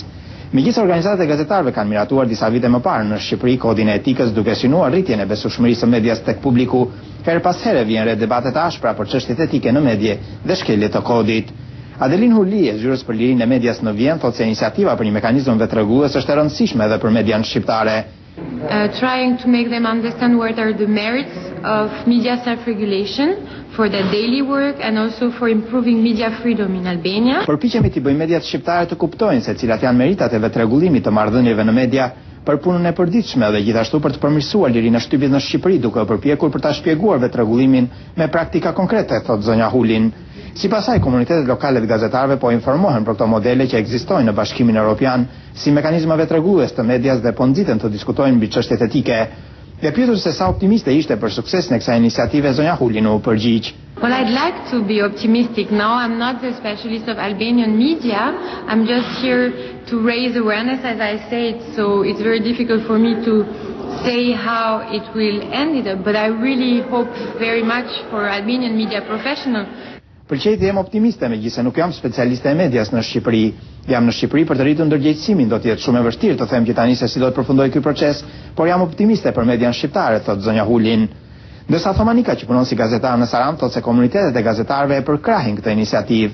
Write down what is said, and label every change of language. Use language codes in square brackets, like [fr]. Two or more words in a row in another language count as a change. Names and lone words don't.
[sq] Megjithëse organizatat e gazetarëve kanë miratuar disa vite më parë në Shqipëri kodin e etikës duke synuar rritjen e besueshmërisë së medias tek publiku, her pas here vjen re debate të ashpra për çështjet etike në medje dhe shkelje të kodit. Adelin Hurli, zyrës për lirinë e medias në Vjen, thotë se iniciativa për një mekanizëm vetrregullues është e rëndësishme edhe për median shqiptare. [en] Trying to make them understand what are the merits of media self-regulation for their daily work and also for improving media freedom in Albania. [sq] Përpiqemi t'i bëjmë mediat shqiptare të kuptojnë se cilat janë meritat e vetrregullimit të marrëdhënieve në media për punën e përditshme dhe gjithashtu për të përmirësuar lirinë e shtypjes në Shqipëri, duke u përpjekur për ta shpjeguar vetrregullimin me praktika konkrete, thotë zonja Hulin. Sipas saj, komunitetet lokale të gazetarëve po informohen për këto modele që ekzistojnë në Bashkimin Evropian si mekanizma vetrregullues të medias dhe po nxiten të diskutojnë mbi çështjet etike. E pyetur se sa optimiste ishte për suksesin e kësaj iniciative, zonja Hulin u përgjigj. [en] Well, I'd like to be optimistic now. I'm not the specialist of Albanian media. I'm just here to raise awareness, as I said, so it's very difficult for me to say how it will end it, but I really hope very much for Albanian media professionals. [sq] Përqejt jam optimiste, megjithëse nuk jam specialiste e medias në Shqipëri. Jam në Shqipëri për të rritur ndërgjegjësimin, do të jetë shumë e vështirë të them që tani se si do të përfundoj ky proces, por jam optimiste për median shqiptare, thotë zonja Hulin. Ndërsa Thomanika, që punon si gazetar në Saran, thotë se komunitetet e gazetarëve e përkrahin këtë iniciativë.